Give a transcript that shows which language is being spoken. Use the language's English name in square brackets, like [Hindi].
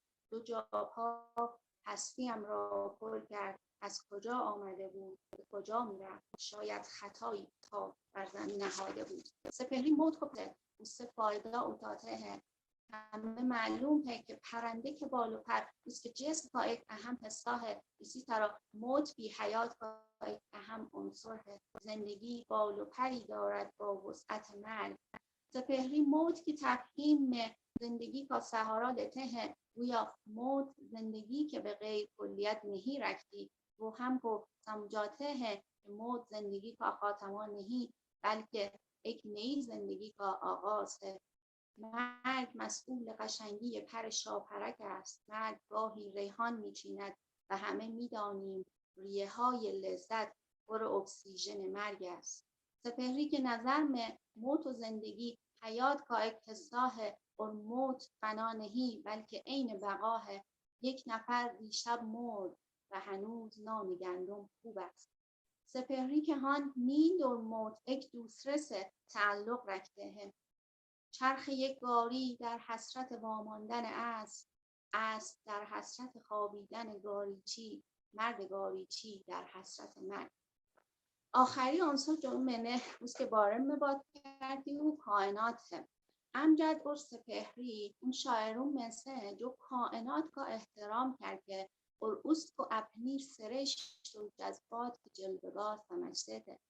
[Persian] دو جا پا هستیم را پر کرد. از کجا آمده بود به کجا میرفت؟ شاید خطایی تا بر زمین نهاده بود. [Urdu] سپهری موت کو اس سے فائدہ اٹھاتے ہیں. ہمیں معلوم ہے کہ پرندے کے بال و پر اس کے جسم کا ایک اہم حصہ ہے، اسی طرح موت بھی حیات کا ایک اہم عنصر ہے. [Persian] زندگی بال و پری دارد با وسعت مرگ. [Urdu] سپهری موت کی تفہیم میں زندگی کا سہارا لیتے ہیں. گویا موت زندگی کے بغیر کلیت نہیں رکھتی. وہ ہم کو سمجھاتے ہیں کہ موت زندگی کا خاتمہ نہیں بلکہ ایک نئی زندگی کا آغاز ہے. [Persian] مرگ مسئول قشنگی پر شاپرک است. مرگ گاهی ریحان میچیند و همه میدانیم ریه های لذت پر اکسیژن مرگ است. [Urdu] سپهری کے نظر میں موت و زندگی حیات کا ایک حصہ ہے اور موت فنا نہیں بلکہ عین بقا ہے. [Persian] یک نفر دیشب مرد و هنوز نان گندم خوب است. [Urdu] سپهری کے ہاں نیند اور موت ایک دوسرے سے تعلق رکھتے ہیں. [Persian] چرخ یک گاری در حسرت واماندن اسب، اسب در حسرت خوابیدن گاریچی، مرد گاریچی در حسرت مرگ. [Urdu] آخری عنصر جو میں نے اس کے بارے میں بات کرتی ہوں کائنات ہے. امجد اور سپهری ان شاعروں میں سے ہیں جو کائنات کا احترام کر کے اور اس کو اپنی سرشت و جذبات کی جلوه‌گاه سمجھتے تھے.